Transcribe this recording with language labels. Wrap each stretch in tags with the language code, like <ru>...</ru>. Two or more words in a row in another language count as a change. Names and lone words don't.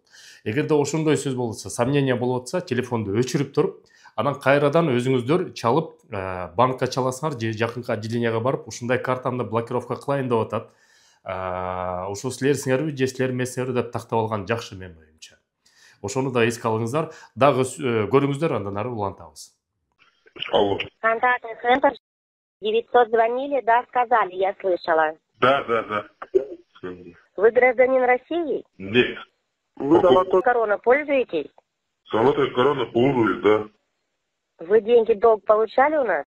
<ky>Эгерде ошондой сөз болсо, сомнение болуп атса, телефонду өчүрүп туруп, анан кайрадан өзүңүздөр чалып, банкка чаласыңар же жакынкы отделенияга барып, ушундай картамды блокировка кылайын деп атат. Ошо силер сиңерби же силер эмессиңерби деп тактап алган жакшы менин оюмча. Ошону да эске алыңыздар, дагы көрүңүздөр, андан ары улантабыз.</ky> <ru>Алло. Контактный центр 900 звонили, да, сказали, я слышала. Да. Вы гражданин России? Нет. Вы Золотой корона пользуетесь? Золотая корона пользуюсь, да. Вы деньги долг получали у нас?</ru>